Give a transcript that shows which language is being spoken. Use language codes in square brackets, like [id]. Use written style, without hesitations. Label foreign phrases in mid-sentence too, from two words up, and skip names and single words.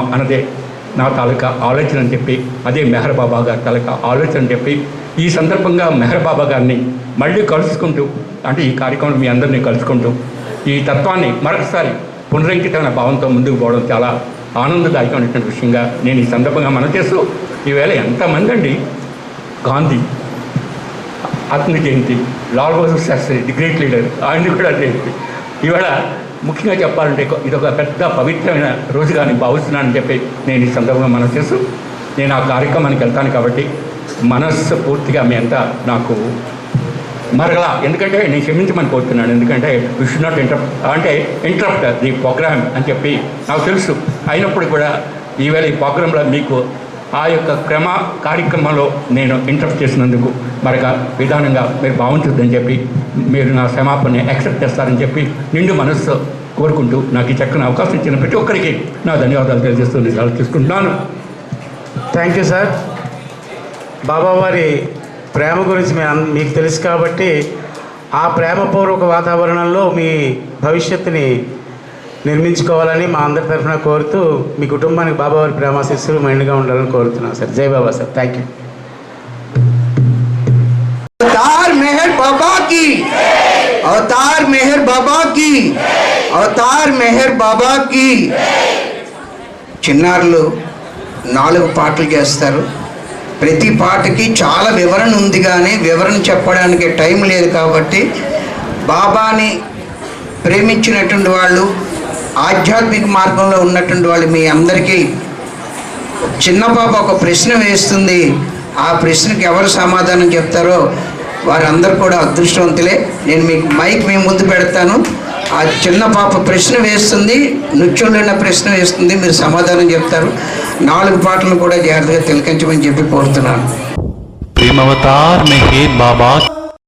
[te] అన్నదే నా తాలూకా ఆలోచన అని చెప్పి, అదే మెహర్ బాబా గారి తాలూకా ఆలోచన అని చెప్పి, ఈ సందర్భంగా మెహర్ బాబా గారిని మళ్ళీ కలుసుకుంటూ, అంటే ఈ కార్యక్రమం మీ అందరినీ కలుసుకుంటూ ఈ తత్వాన్ని మరొకసారి పునరంకితమైన భావంతో ముందుకు పోవడం చాలా ఆనందదాయకమైనటువంటి విషయంగా నేను ఈ సందర్భంగా మనం చేస్తూ, ఈవేళ ఎంతమంది అండి, గాంధీ ఆత్మ జయంతి, లాల్ బహదూర్ శాస్త్రి [en] the great leader, [te] ఆయన కూడా జయంతి. ఈవేళ ముఖ్యంగా చెప్పాలంటే ఇదొక పెద్ద పవిత్రమైన రోజుగా నేను భావిస్తున్నానని చెప్పి నేను ఈ సందర్భంగా మనం చేస్తూ, నేను ఆ కార్యక్రమానికి వెళ్తాను కాబట్టి మనస్సు పూర్తిగా మీ అంతా నాకు మరలా, ఎందుకంటే నేను క్షమించమని కోరుతున్నాను, ఎందుకంటే [en] we should not interrupt the programme [te] అని చెప్పి నాకు తెలుసు. అయినప్పుడు కూడా ఈవేళ ఈ ప్రోగ్రాంలో మీకు ఆ యొక్క కార్యక్రమంలో నేను ఇంటరప్ట్ చేసినందుకు మరొక విధానంగా మీరు భావించొద్దని చెప్పి, మీరు నా క్షమాపణని యాక్సెప్ట్ చేస్తారని చెప్పి నిండు మనస్సు కోరుకుంటూ నాకు ఈ చక్కని అవకాశం ఇచ్చిన ప్రతి ఒక్కరికి నా ధన్యవాదాలు తెలియజేస్తూ నిజాలు తీసుకుంటున్నాను. [en] Thank you sir. [te] బాబా వారి ప్రేమ గురించి మీకు తెలుసు కాబట్టి ఆ ప్రేమపూర్వక వాతావరణంలో మీ భవిష్యత్తుని నిర్మించుకోవాలని మా అందరి తరఫున కోరుతూ, మీ కుటుంబానికి బాబా వారి ప్రేమాశిస్సులు మైండ్గా ఉండాలని కోరుతున్నాను సార్. జై బాబా సార్. [en] Thank you. [hi] अवतार मेहर बाबा की, अवतार मेहर बाबा की, अवतार मेहर बाबा की. [te] చిన్నారులు 4 పాటలు చేస్తారు. ప్రతి పాటకి చాలా వివరణ ఉంది, కానీ వివరణ చెప్పడానికి టైం లేదు. కాబట్టి బాబాని ప్రేమించినటువంటి వాళ్ళు, ఆధ్యాత్మిక మార్గంలో ఉన్నటువంటి వాళ్ళు మీ అందరికీ చిన్న పాప ఒక ప్రశ్న వేస్తుంది. ఆ ప్రశ్నకి ఎవరు సమాధానం చెప్తారో వారందరూ కూడా అదృష్టవంతులే. నేను మీకు మైక్ మీ ముందు పెడతాను. ఆ చిన్న పాప ప్రశ్న వేస్తుంది, నృత్యంలో ప్రశ్న వేస్తుంది, మీరు సమాధానం చెప్తారు. 4 పాటలు కూడా జాగ్రత్తగా తిలకించమని చెప్పి కోరుతున్నాను. [hi] प्रेम अवतार में हे बाबा